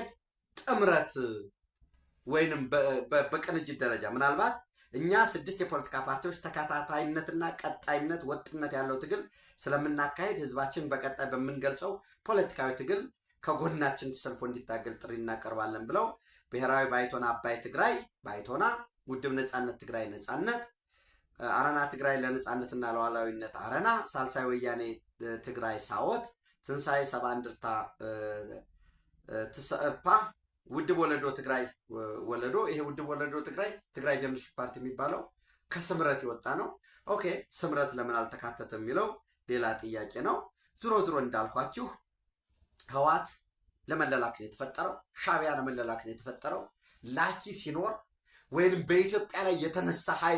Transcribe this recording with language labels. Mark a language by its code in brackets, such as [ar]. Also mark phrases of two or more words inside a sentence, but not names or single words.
[am] ጥምረት ወይንም በቅንጅት ደረጃ ምናልባት እኛ 6 የፖለቲካ ፓርቲዎች ተከታታይነትና ቀጣይነት ወጥነት ያለው ትግል ስለምናካሄድ ህዝባችን በቀጣይ በምንገልጸው ፖለቲካዊ ትግል ከጎናችን ተሰልፎ እንዲታገል ጥሪ እናቀርባለን ብለው ብሔራዊ ባይቶና አባይ ትግራይ ባይቶና፣ ውድብ ነጻነት ትግራይ ነጻነት፣ አረና ትግራይ ለነጻነትና ለሉዓላዊነት አረና፣ ሳልሳይ ወያኔ ትግራይ ሳወት፣ ትንሳኤ ሰባ እንደርታ ትሰፓ፣ ውድብ ወለዶ ትግራይ ወለዶ። ይሄ ውድብ ወለዶ ትግራይ ጀነራል ፓርቲ የሚባለው ከስምረት የወጣ ነው። ኦኬ ስምረት ለምን አልተካተተ የሚለው ሌላ ጥያቄ ነው። ዙሮ እንዳልኳችሁ ህወሓት ለመለላክ ነው የተፈጠረው። ሻዕቢያ ለመለላክ ነው የተፈጠረው። ላኪ ሲኖር ወይንም በኢትዮጵያ ላይ የተነሳ ኃይል